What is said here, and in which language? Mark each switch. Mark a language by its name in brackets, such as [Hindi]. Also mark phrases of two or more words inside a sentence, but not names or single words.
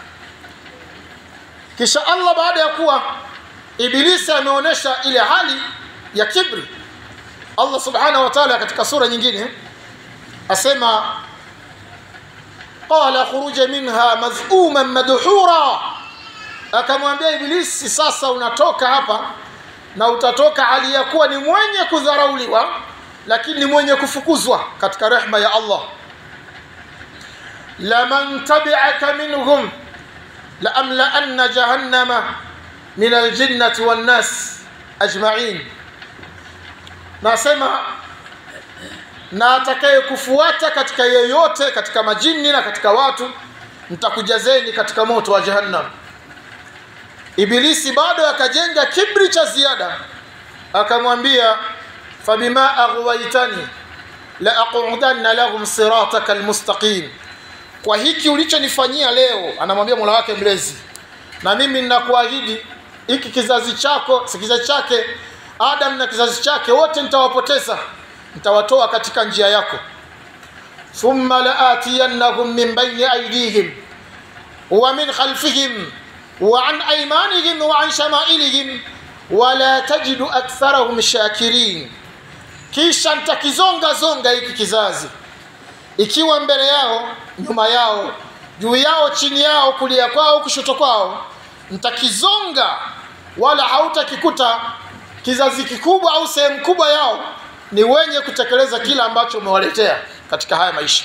[Swahili] Kisha Allah baada ya kuwa Ibilisi ameonesha ile hali ya kibri, Allah [Arabic] سبحانه وتعالى [Swahili] katika sura nyingine asema, [Arabic] قال اخرج منها مذءوما مدحورا, [Swahili] akamwambia Ibilisi, sasa unatoka hapa na utatoka hali ya kuwa ni mwenye kudharauliwa, lakini ni mwenye kufukuzwa katika rehema ya Allah. [Arabic] لمن تبعك منهم لأملأن جهنم من الجنة والناس أجمعين, [Swahili] nasema na atakaye kufuata katika yeyote katika majini na katika watu mtakujazeni katika moto wa jahannam. Ibilisi bado akajenga kibri cha ziada, akamwambia, [Arabic] فبما أغويتني لأقعدن لهم صراطك المستقيم, [Swahili] kwa hiki ulichonifanyia leo, anamwambia Mola wake mlezi, na mimi ninakuahidi hiki kizazi chako, kizazi chake Adam na kizazi chake wote nitawapoteza, nitawatoa katika njia yako. [Arabic] ثم لآتينهم من بين أيديهم ومن خلفهم وعن أيمانهم وعن شمائلهم ولا تجد أكثرهم شاكرين, [Swahili] kisha nitakizonga zonga hiki kizazi, ikiwa mbele yao, nyuma yao, juu yao, chini yao, kulia kwao, kushoto kwao, nitakizonga, wala hautakikuta kizazi kikubwa au sehemu kubwa yao ni wenye kutekeleza kila ambacho umewaletea katika haya maisha.